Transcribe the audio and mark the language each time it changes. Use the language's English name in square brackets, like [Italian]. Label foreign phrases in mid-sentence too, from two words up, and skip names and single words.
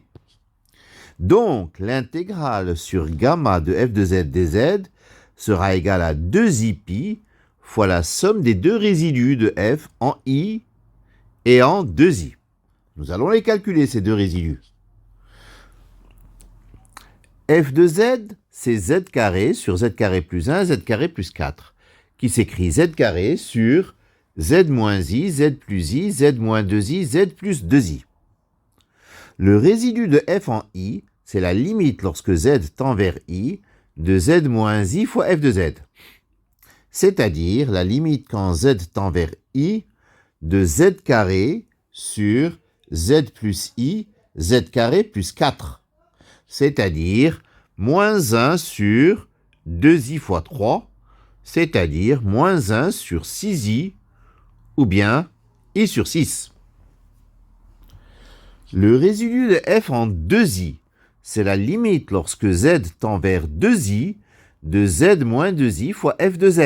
[French] Donc, l'intégrale sur gamma de f de z dz sera égale à 2i fois la somme des deux résidus de f en i et en 2i. Nous allons les calculer, ces deux résidus. f de z, c'est z carré sur z carré plus 1, z carré plus 4, qui s'écrit z carré sur z moins i, z plus i, z moins 2i, z plus 2i. Le résidu de f en i, c'est la limite lorsque z tend vers i, de z moins i fois f de z. C'est-à-dire la limite quand z tend vers i de z carré sur z plus i, z carré plus 4. C'est-à-dire moins 1 sur 2i fois 3, c'est-à-dire moins 1 sur 6i, ou bien i sur 6. Le résidu de f en 2i, c'est la limite lorsque z tend vers 2i de z moins 2i fois f de z.